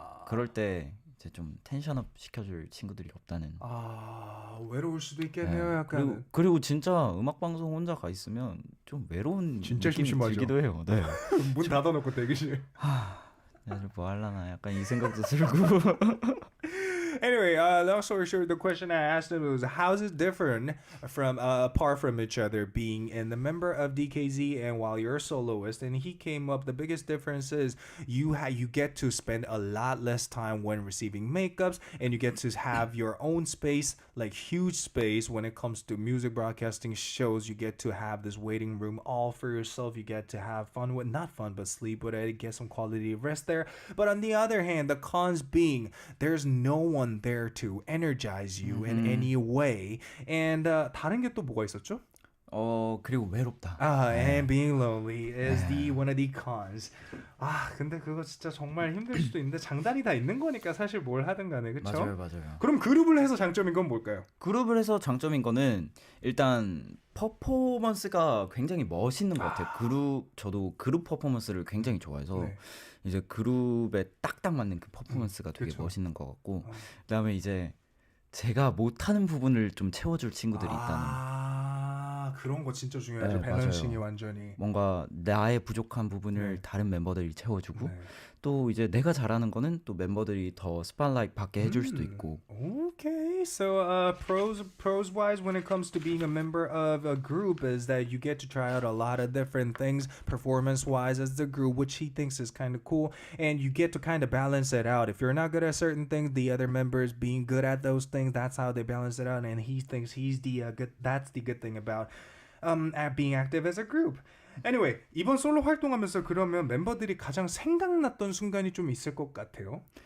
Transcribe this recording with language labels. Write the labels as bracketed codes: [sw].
[ko] 그럴 때 이제 좀 텐션업 시켜줄 친구들이 없다는. 외로울 수도 있겠네요. 네, 약간. 그리고 진짜 음악 방송 혼자 가 있으면 좀 외로운 진짜 느낌이 심심하죠. 들기도 해요. 네. 문 닫아놓고 대기실. 내일 뭐 할라나 약간 이 생각도 들고. [en] Anyway, long story short, the question I asked him was, how is it different from apart from each other, being in the member of DKZ and while you're a soloist? And he came up, the biggest difference is you get to spend a lot less time when receiving makeups, and you get to have your own space, like huge space when it comes to music broadcasting shows. You get to have this waiting room all for yourself. You get to have fun with, not fun, but sleep with it, get some quality rest there. But on the other hand, the cons being there's no one there to energize you in any way. And [ko] 다른 게 또 뭐가 있었죠? 그리고 외롭다. [en] And being lonely is one of the cons. [ko] 근데 그거 진짜 정말 힘들 수도 있는데 장단이 다 있는 거니까 사실 뭘 하든 간에, 그쵸? 맞아요. 그럼 그룹을 해서 장점인 건 뭘까요? 그룹을 해서 장점인 거는 일단 퍼포먼스가 굉장히 멋있는 것 같아요. 저도 그룹 퍼포먼스를 굉장히 좋아해서 네. 이제 그룹에 딱딱 맞는 그 퍼포먼스가 되게 그쵸. 멋있는 것 같고 그다음에 이제 제가 못하는 부분을 좀 채워줄 친구들이 있다는. 그런 거 진짜 중요하죠. 네, 밸런싱이 맞아요. 완전히. 뭔가 나의 부족한 부분을 네. 다른 member들이 채워주고 네. 또 이제 내가 잘하는 거는 또 멤버들이 더 스팟라이트 받게 해줄 수도 있고. [en] Okay, so pros wise when it comes to being a member of a group is that you get to try out a lot of different things performance wise as the group, which he thinks is kind of cool, and you get to kind of balance it out. If you're not good at certain things, the other members being good at those things, that's how they balance it out, and he thinks he's the good. That's the good thing about at being active as a group. Anyway, [ko] 이번 솔로 활동하면서 그러면 멤버들이 가장 생각났던 순간이 좀 있을 것 같아요.